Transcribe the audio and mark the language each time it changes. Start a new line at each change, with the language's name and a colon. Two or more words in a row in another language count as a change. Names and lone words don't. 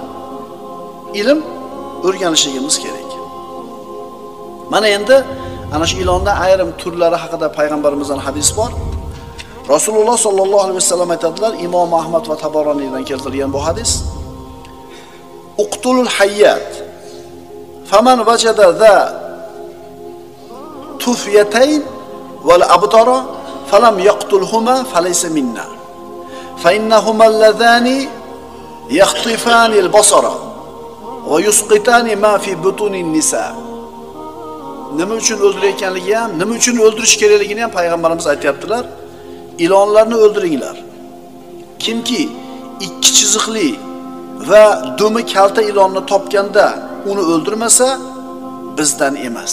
Uzbek: Ilm o'rganishimiz kerak. Mana endi ana shu ilonda ayrim turlari haqida payg'ambarimizdan hadis bor. Rasululloh
Arabic: صلى الله عليه وسلم
Uzbek: aytadilar, Imom Ahmad va Tabaroniydan keltirilgan bu hadis.
Arabic: اقتلوا الحيات. فمن وجد ذا الطفيتين والأبتر فلم يقتلهما فليس منا. فإنهما اللذان يقتفان البصر ويسقطان ما في بطون النساء.
Uzbek: Nima uchun o'ldirayotganligi ham, nima uchun o'ldirish kerakligini ham payg'ambarimiz aytayaptilar. İlonlarni o'ldiringlar. Kimki ikki chiziqli va dumi kalta ilonni topganda uni o'ldirmasa bizdan emas.